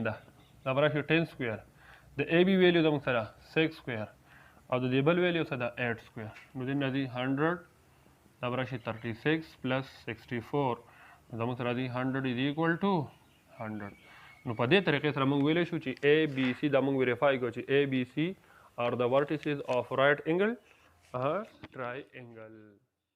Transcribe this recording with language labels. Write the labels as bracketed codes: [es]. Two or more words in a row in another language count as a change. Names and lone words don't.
[ps] ده دا به راشي 10 سکویر د AB ویلیو زموږ سره 6 سکویر او د دې بل ویلیو څه ده 8 سکویر نو دین راځي 100 دا به راشي 36 پلس 64 زموږ سره راځي 100 [en] is equal to 100 [ps] نو په دې طریقې سره موږ ویلی شو چې ABC دا موږ ویریفای کړو چې [en] ABC are the vertices of right angle triangle